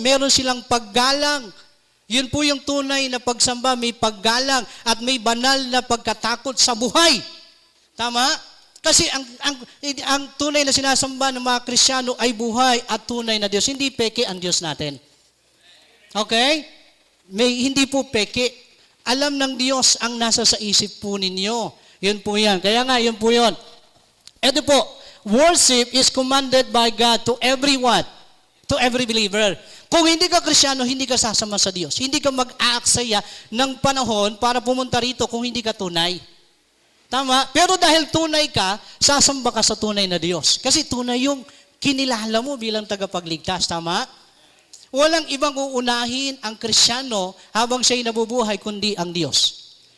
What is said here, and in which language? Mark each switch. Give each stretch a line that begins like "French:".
Filipino: Meron silang paggalang. Yun po yung tunay na pagsamba, may paggalang at may banal na pagkatakot sa buhay. Tama? Kasi ang tunay na sinasamba ng mga Kristiyano ay buhay at tunay na Diyos. Hindi peke ang Diyos natin. Okay? Hindi po peke. Alam ng Diyos ang nasa sa isip po ninyo. Yun po yan. Kaya nga, yun po yun. Ito po,
English: worship is commanded by God to everyone, to every believer.
Filipino: Kung hindi ka Kristiyano, hindi ka sasama sa Diyos. Hindi ka mag-aaksaya ng panahon para pumunta rito kung hindi ka tunay. Tama? Pero dahil tunay ka, sasamba ka sa tunay na Diyos. Kasi tunay yung kinilala mo bilang tagapagligtas. Tama? Walang ibang uunahin ang Kristiyano habang siya'y nabubuhay kundi ang Diyos.